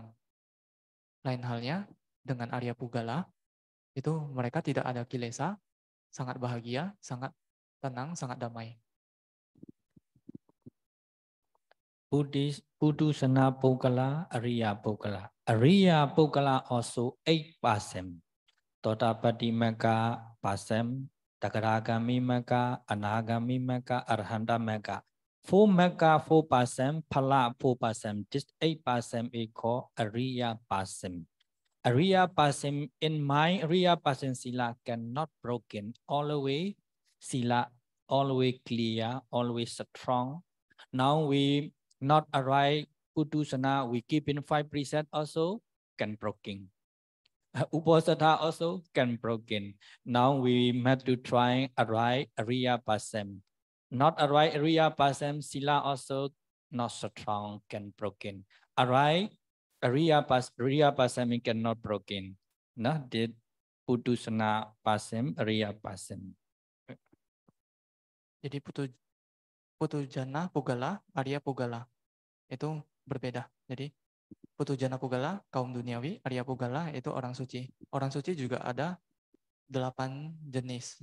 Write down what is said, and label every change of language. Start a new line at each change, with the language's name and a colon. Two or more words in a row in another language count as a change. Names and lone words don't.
Indonesian: Lain halnya dengan
Pali: Arya Pugala,
Indonesian: itu mereka tidak ada kilesa, sangat bahagia, sangat tenang, sangat damai.
Pali: Pudusana Pugala, Arya Pugala. Arya Pugala
English: also 8%.
Pali: Totapati Maka Pasam, Takaragami Maka, Anagami Maka, Arhanta Maka. 4 Maka 4%, Pala 4%.
English: This 8% is called
Pali: Arya Pasam. Arya Pasam,
English: in my
Pali: Arya Pasam Sila
English: cannot broken. Always Sila, always clear, always strong. Now we not arrive Pudusana, we keep in 5% also can broken. Uposatha also can broken. Now we have to try
Pali: Arai Ariya Pasam.
English: Not
Pali: Arai Ariya Pasam,
English: Sila also not strong, can broken.
Pali: Arai Ariya Pasam
English: cannot broken.
Pali: Nah, did Putusana Pasam, Ariya Pasam.
Indonesian: Jadi
Pali: Putujana Pugala, Arya Pugala
Indonesian: itu berbeda. Jadi
Pali: Putujana Pugala
Indonesian: kaum duniawi,
Pali: Arya Pugala
Indonesian: itu orang suci. Orang suci juga ada 8 jenis.